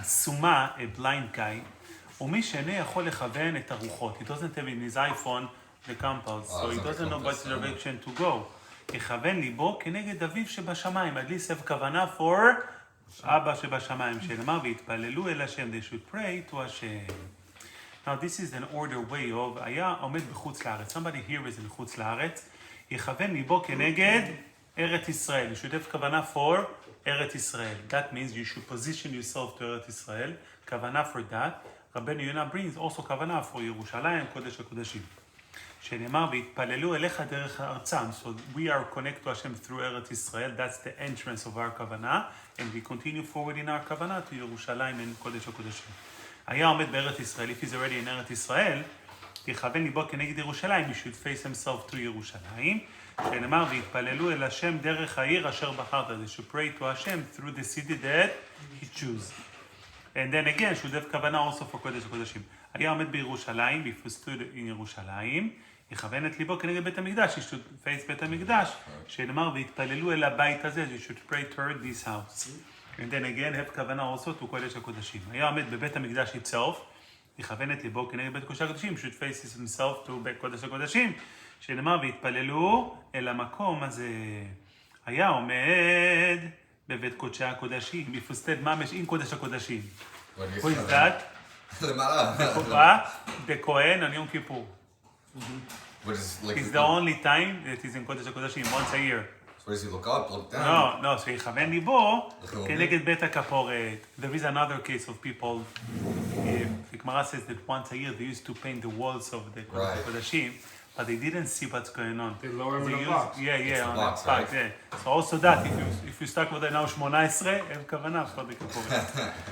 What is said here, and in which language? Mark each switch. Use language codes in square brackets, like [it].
[he] סומה, [en] a blind guy, [he] ומי שאינו יכול לכוון את הרוחות. [en] He doesn't have in his iPhone the compass, so he doesn't know what direction to go. [he] יכוון ליבו כנגד אביו שבשמיים. [en] At least have [he] כוונה for אבא שבשמיים, שנאמר והתפללו אל השם. [en] They should pray to השם. Now this is an order way of, [he] היה עומד בחוץ לארץ. [en] Somebody here is in חוץ לארץ. [he] יכוון ליבו כנגד ארץ ישראל. [en] You should have [he] כוונה for ארץ ישראל. [en] That means you should position yourself to ארץ ישראל. כוונה for that. [he] רבנו יונה brings also כוונה for ירושלים, קודש הקודשים. שנאמר והתפללו אליך דרך ארצם. [en] So we are connected to Hashem through ארץ ישראל. That's the entrance of our כוונה. And we continue forward in our כוונה to ירושלים and קודש הקודשים. [he] היה עומד בארץ ישראל. [en] If he's already in [he] ארץ ישראל, יכוון ליבו כנגד ירושלים. [en] He should face himself to ירושלים. [he] שנאמר והתפללו אל השם דרך העיר אשר בחרת. [en] They should pray to Hashem through the city that he chooses. And then again, should have כוונה also for קודש הקודשים. [he] היה עומד בירושלים, [en] if he stood in [he] ירושלים, יכוון את ליבו כנגד בית המקדש. [en] He should face [he] בית המקדש. שנאמר והתפללו אל הבית הזה. [en] You should pray toward this house. And then again, have כוונה also to קודש הקודשים. [he] היה עומד בבית המקדש itself, יכוון את ליבו כנגד בית קודש הקודשים. [en] should face himself to בית קודש הקודשים. [he] שנאמר והתפללו אל המקום הזה. היה עומד בבית קודשי הקודשים. [en] If you stood ממש in קודש הקודשים. Who is that? [he] למעלה. [en] The Kohen on Yom Kippur. Which is like... It's the only time that he's in קודש הקודשים, once a year. So does he look up, look down? [he] No, שיכוון ליבו כנגד בית הכפורת. [en] There is another case of people, the Gemara says that once a year they used to paint the walls of the קודש הקודשים, but they didn't see what's going on. They lower him in a box. Yeah, on box, the box, right? yeah. So also that, if you stuck with it now 18, אין כוונה, for the כפורת.